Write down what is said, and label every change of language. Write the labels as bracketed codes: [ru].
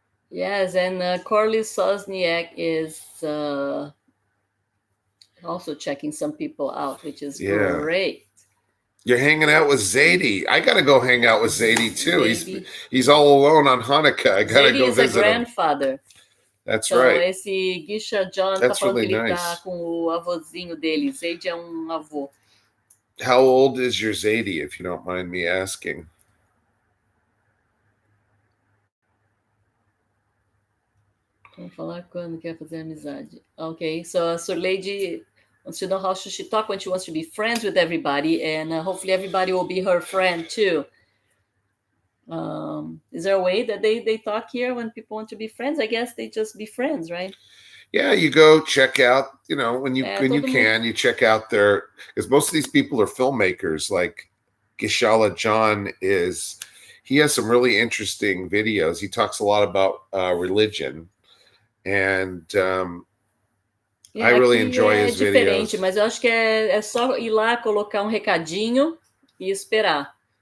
[en] Yes, and Corley Sosniak is also checking some people out, which is great. You're hanging out with Zadie. I gotta go hang out with Zadie too. He's all alone on Hanukkah. I gotta go visit him. Zadie is a grandfather. That's right. [pt] Esse Gisha John tá falando que ele tá com o avôzinho dele. Zadie é avô. [en] How old is your Zadie, if you don't mind me asking? [pt] Vamos falar quando quer fazer amizade. [en] Okay, so Surlady wants to know how should she talk when she wants to be friends with everybody, and hopefully everybody will be her friend too. Is there a way that they talk here when people want to be friends? I guess they just be friends, right? Yeah, you go check out, when you can, you check out because most of these people are filmmakers. Like Gishala John he has some really interesting videos. He talks a lot about religion, and I really enjoy his videos. [pt] Mas eu acho que é só ir lá, colocar recadinho e esperar.